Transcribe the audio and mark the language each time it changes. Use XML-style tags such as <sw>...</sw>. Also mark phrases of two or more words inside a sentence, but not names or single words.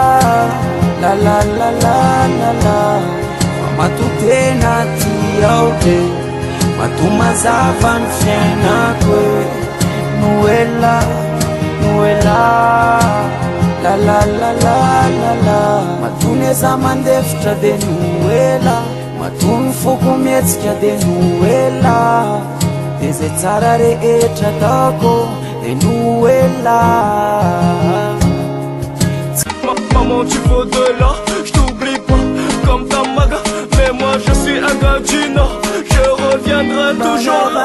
<mg>lalalalalala matotena tiao de matomazava ny fiainako noela noela lalalalalala matony eza mandefitra de noela matony foko mietsika de noela de zay tsara rehetra ataoko de noela.</mg> <fr>Maman tu vaux de l'or, je t'oublie pas comme ta maga, mais moi je suis un gars du Nord, je reviendrai toujours.</fr>